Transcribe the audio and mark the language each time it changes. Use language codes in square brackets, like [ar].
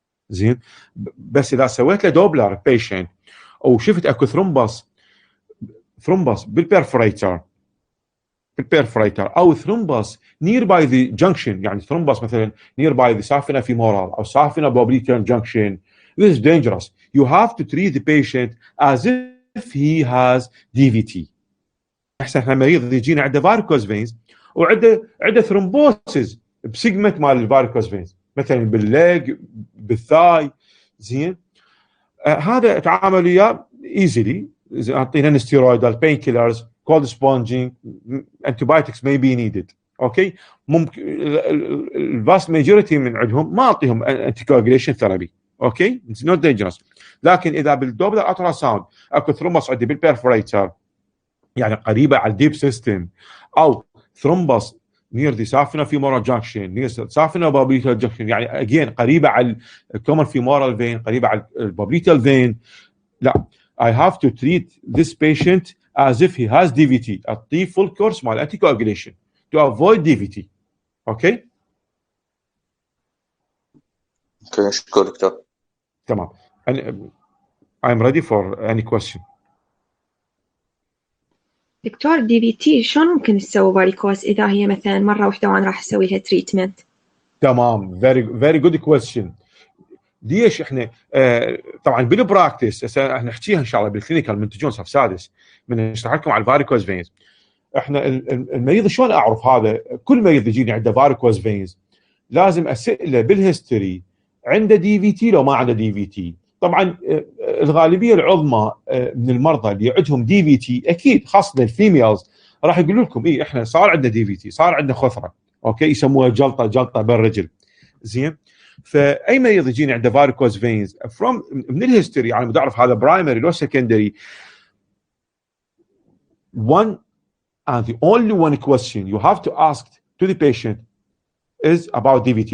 [ar] زين بس اذا سويت له دوبلر بيشنت وشفت اكو ثرومبس بالبرفوريتر او ثرومبس [en] near by the junction [ar] يعني ثرومبس مثلا [en] near by the saphenous femoral [ar] او saphenous popliteal junction. [en] This is dangerous. You have to treat the patient as if he has DVT. [ar] احسن احنا مريض يجينا عنده varicose veins وعنده ثرومبوسيس بسيجمنت مال الفاريكوز فينز مثلا بالليج بالثاي. زين هذا تعامل وياه ايزلي. [en] اعطينا steroidal painkillers cold sponging antibiotics may be needed. [ar] اوكي ممكن الفاست ماجوريتي من عندهم ما اعطيهم انتي كواجوليشن ثيرابي. [en] Okay it's not dangerous. [ar] لكن اذا بالدوبلر الترا ساوند اكو ثرومبس عندي بالبرفوريتر يعني قريبه على الديب سيستم او ثرومبس [en] near the saphenous femoral junction near saphenous popliteal junction [ar] يعني again قريبه على الكومن femoral vein قريبه على البوبليتال vein. [en] لا I have to treat this patient as if he has DVT. أعطيه full course مال anticoagulation to avoid DVT. Okay [ar] شكرا دكتور. تمام. [en] I'm ready for any question. [ar] دكتور دي في تي شلون ممكن تسوي فاريكوز إذا هي مثلا مرة واحدة وأنا راح أسوي لها تريتمنت؟ [en] تمام very good question. [ar] ليش احنا طبعا بالبراكتس هسه احنا نحكيها ان شاء الله بالكلينيكال من تجون صف سادس من نشرح لكم على الفاريكوز فينز. احنا المريض شلون اعرف هذا؟ كل مريض يجيني عنده فاريكوز فينز لازم اساله بالهيستوري عنده دي في تي لو ما عنده دي في تي. طبعا الغالبيه العظمى من المرضى اللي عندهم دي في تي اكيد خاصه الفيميلز راح يقولوا لكم ايه احنا صار عندنا دي في تي صار عندنا خثره. اوكي يسموها جلطه بالرجل. زين فاي مريض يجيني عنده فاريكوز فينز من الهيستوري على مود اعرف هذا برايمري لو سكندري. [en] one and the only one question you have to ask to the patient is about DVT.